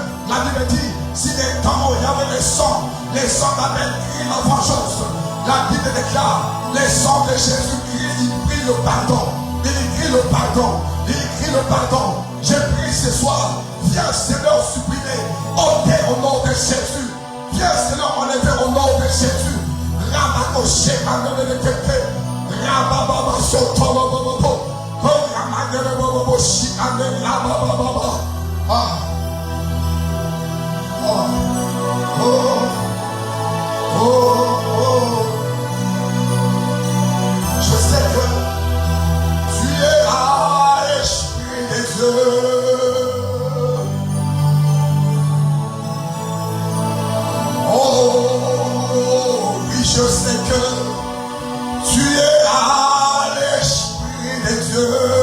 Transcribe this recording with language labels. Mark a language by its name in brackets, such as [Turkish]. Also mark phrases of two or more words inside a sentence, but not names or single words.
[French] La Bible dit, si les temps où il y avait le sang d'Abel crie la vengeance. La Bible déclare, le sang de Jésus crie, il prie le pardon. Il écrit le pardon. Il écrit le pardon. J'ai prié ce soir. Viens Seigneur supprimer. Ôtez au nom de Jésus. Viens Seigneur enlever au nom de Jésus. Rabakoché Amédékété. Rabababa Sotolo Bobo. Ramadele Bobo Shikane Rabababa. Ah. Oh. Oh. Oh. Oh. Je sais que l'Esprit de Dieu. Oh, oui, je sais que tu es à l'Esprit de Dieu.